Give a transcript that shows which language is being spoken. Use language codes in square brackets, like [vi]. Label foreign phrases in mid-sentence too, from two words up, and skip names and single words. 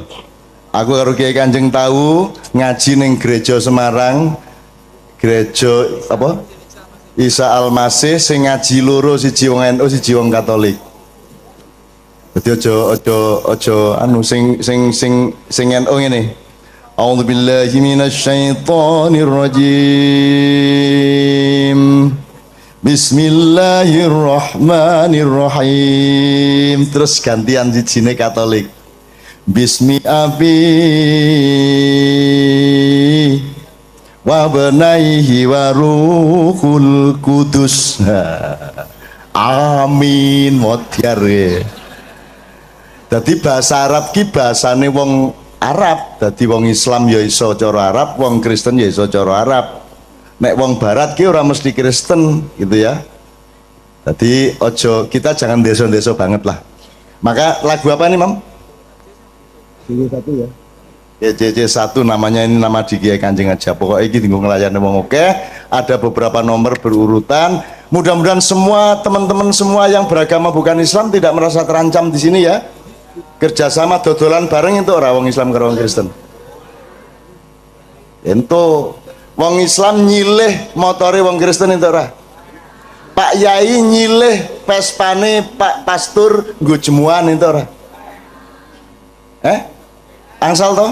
[jv] Aku karo Kiai Kanjeng tahu ngaji ning gereja Semarang. Gereja apa? Isa Al-Masih sing ngaji loro siji wong NU siji wong Katolik. Dadi aja anu sing NU ngene. [ar] أعوذ بالله من الشيطان الرجيم. بسم الله الرحمن الرحيم. [jv] Terus gantian sijine Katolik. [ar] بسم الأب وبنيه والروح القدس. [jv] Amin modyar. Dadi bahasa Arab ki bahasane wong Arab. Dadi wong Islam ya iso cara Arab, wong Kristen ya iso cara Arab. Nek wong barat ki ora mesti Kristen gitu ya. [id] Jadi ojo kita jangan deso-deso banget lah. Maka lagu apa nih Mam? JJ1 ya. Ya JJ1 namanya, ini nama di Kiai Kanjeng aja. Pokoknya ini tinggal [jv] ngelayani wong [id] oke. Ada beberapa nomor berurutan. Mudah-mudahan semua teman-teman semua yang beragama bukan Islam tidak merasa terancam di sini ya. [jv] Kerjasama dodolan bareng [id] itu orang [jv] wong Islam karo wong Kristen. Ento wong Islam nyilih motore wong Kristen itu ora. Pak Yai nyilih Vespane Pak Pastur nggo jemuan itu ora. Angsal to?